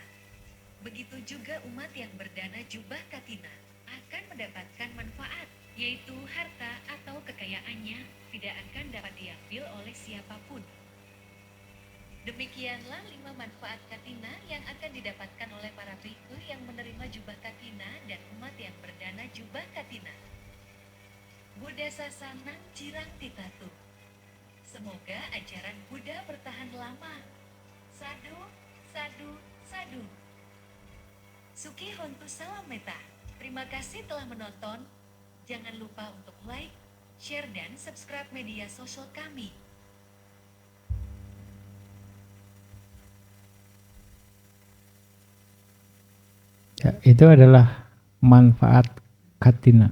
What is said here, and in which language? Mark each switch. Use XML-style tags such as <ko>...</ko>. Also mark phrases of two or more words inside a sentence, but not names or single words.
<id>Begitu juga umat yang berdana jubah katina akan mendapatkan manfaat, yaitu harta atau kekayaannya tidak akan dapat diambil oleh siapapun. Demikianlah 5 manfaat katina yang akan didapatkan oleh para biku yang menerima jubah katina dan umat yang berdana jubah katina.</id> <pi>Buddha sasanang cirang titatu.</pi> <id>Semoga ajaran Buddha bertahan lama.</id> <pi>Sadu, sadu, sadu. Suki hontu</pi> <id>salam meta. Terima kasih telah menonton. Jangan lupa untuk like, share, dan subscribe media sosial kami. Ya, itu adalah manfaat katina.</id>